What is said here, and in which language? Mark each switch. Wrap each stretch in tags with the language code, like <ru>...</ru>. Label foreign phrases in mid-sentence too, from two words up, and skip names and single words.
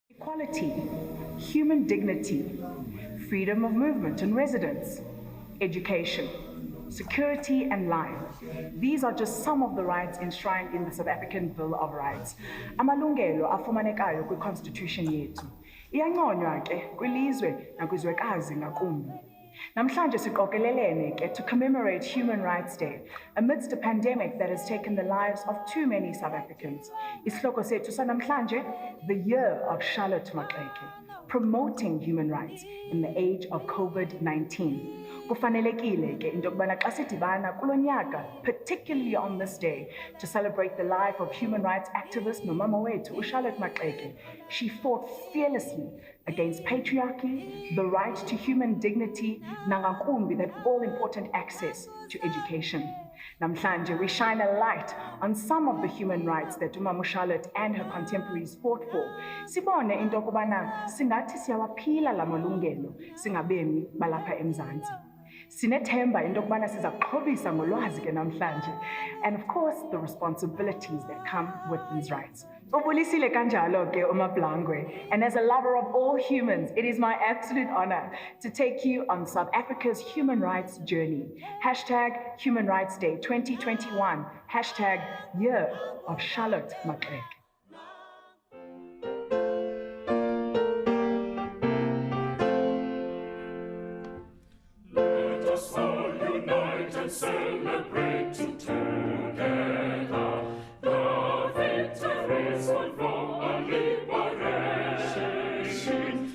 <en>equality, human dignity, freedom of movement and residence, education, security and life. These are just some of the rights enshrined in the South African Bill of Rights.</en> <xh>Amalungelo afumanekayo kwi-constitution yethu. Iyanconywa ke kwilizwe nakwizwekazi ngakumbi. Namhlanje siqokelelene ke</xh> <en>to commemorate Human Rights Day amidst a pandemic that has taken the lives of too many South Africans.</en> <xh>Isihloko sethu sanamhlanje,</xh> <en>the year of Charlotte Maxeke, promoting human rights in the age of COVID-19.</en> <xh>Kufanelekile ke into yokubana xa sidibana kulo nyaka,</xh> <en>particularly on this day, to celebrate the life of human rights activist</en> <xh>nomama wethu uCharlotte Maxeke.</xh> <en>She fought fearlessly against patriarchy, the right to human dignity, nangakumbi, that all-important access to education. Namhlanje, we shine a light on some of the human rights that Umama Charlotte and her contemporaries fought for.</en> <xh>Sibone into yokubana singathi siyawaphila la malungelo singabemi balapha eMzantsi. Sinethemba into yokubana sizakuxhobisa ngolwazi ke namhlanje,</xh> <en>and of course the responsibilities that come with these rights.</en> <xh>Ubulisile kanjalo ke uMablangwe,</xh> <en>and as a lover of all humans, it is my absolute honor to take you on South Africa's human rights journey. Hashtag Human Rights Day 2021. Hashtag Year of Charlotte Maxeke. Let us all unite and celebrate together the victories won for our liberation.</en>